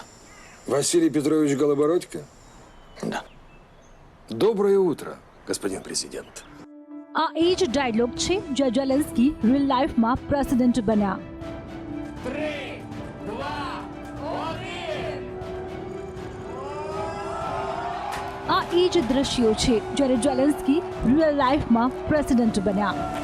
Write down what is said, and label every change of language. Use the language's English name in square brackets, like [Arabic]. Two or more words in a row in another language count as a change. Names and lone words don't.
[Russian] Василий Петрович Голобородько? Да. Доброе утро, господин президент. [Gujarati] આ એ જ ડાયલોગ છે જ્યાં ઝેલેન્સ્કી [English] real life [Gujarati] પ્રેસિડેન્ટ બન્યા. આ એ જ દ્રશ્યો છે જ્યારે ઝેલેન્સ્કી [English] real life [Gujarati] પ્રેસિડેન્ટ બન્યા.